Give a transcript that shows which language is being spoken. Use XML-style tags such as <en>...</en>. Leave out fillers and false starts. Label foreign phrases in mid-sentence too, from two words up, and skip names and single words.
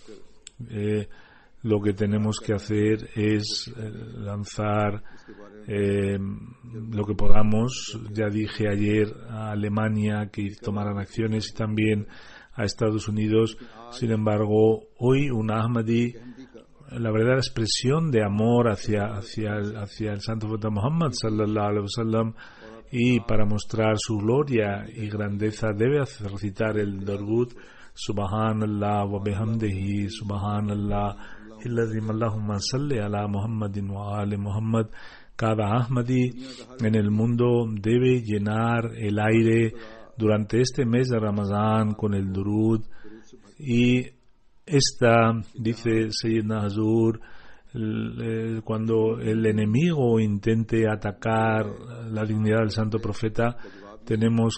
<es>Lo que tenemos que hacer es lanzar lo que podamos. Ya dije ayer a Alemania que tomaran acciones, y también a Estados Unidos. Sin embargo, hoy un Ahmadi, la verdadera expresión de amor hacia el santo profeta Muhammad</es> <ar>صلى الله عليه وسلم,</ar> <es>y para mostrar su gloria y grandeza debe recitar el Darud</es> <ar>سبحان الله وبحمده سبحان الله اللهم صل على محمد وآل محمد.</ar> <es>Cada Ahmadi en el mundo debe llenar el aire durante este mes de Ramadán con el durud, y dice Sayyidina Hazur, cuando el enemigo intente atacar la dignidad del santo profeta, tenemos</es>